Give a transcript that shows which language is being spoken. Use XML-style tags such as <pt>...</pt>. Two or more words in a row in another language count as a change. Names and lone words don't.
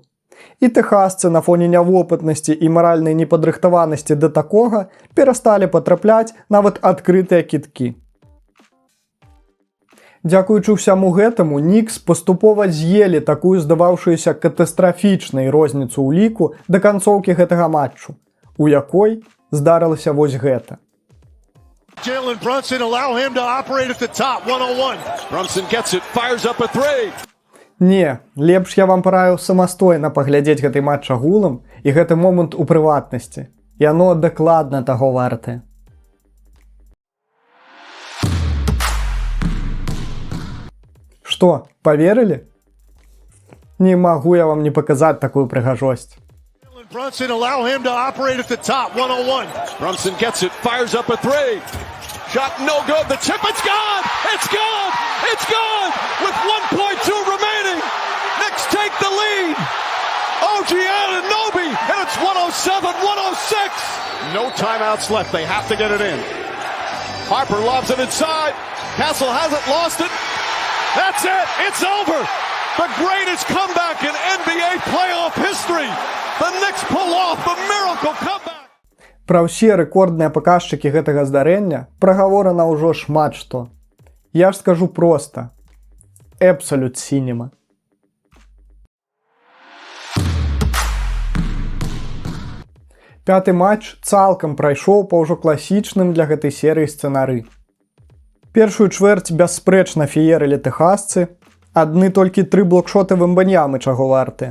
<be>І тэхасцы на фоне нявопытнасці і маральнай непадрыхтаванасці да такога перасталі патрапляць нават адкрытыя кідкі. Дзякуючы ўсяму гэтаму, Нікс паступова з'елі такую здаваўшуюся катастрафічнай розніцу ў ліку да канцоўкі гэтага матчу, у якой здарылася вось гэта.</be> <en>Jalen Brunson allow him to operate at the top 101. Brunson gets it, fires up a three.</en> <be>Не, лепш я вам параю самастойна паглядзець гэты матч агулам і гэты момант у прыватнасці. Яно дакладна таго вартае. Што, паверылі? Не магу я вам не паказаць такую прыгажосць.</be> <en>Brunson allow him to operate at the top 101. Brunson gets it, fires up a three. Shot no good. The tip, it's gone. It's gone. It's gone. With 1.2 remaining. Knicks take the lead. OG Anunoby, and it's 107-106. No timeouts left. They have to get it in. Harper lobs it inside. Castle has it, lost it. That's it. It's over. The greatest comeback in NBA playoff history. The Knicks pull off the miracle comeback.</en> <be>Пра ўсе рэкордныя паказчыкі гэтага здарэння прагаворана ўжо шмат што. Я ж скажу проста.</be> <en>Absolute cinema.</en> <be>Пяты матч цалкам прайшоў па ўжо класічным для гэтай серыі сцэнары. Першую чвэрць бясспрэчна феерылі тэхасцы, адны толькі 3 блокшоты Вэмбаньямы чаго вартыя.</be>